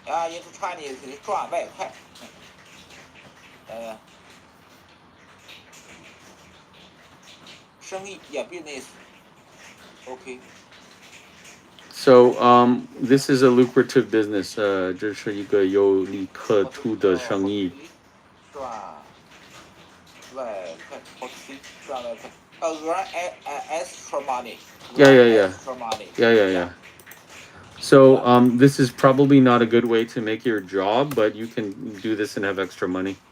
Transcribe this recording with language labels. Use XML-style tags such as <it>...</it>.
<zh>into Chinese 是赚外快。</zh> <en>生意 yeah business. Okay. So this is a lucrative business.</en> <zh>这是一个有利可图的生意。</zh> <en>赚外快 okay 赚外快earn extra money. Yeah. Extra money. Yeah. So this is probably not a good way to make your job, but you can do this and have extra money.</en>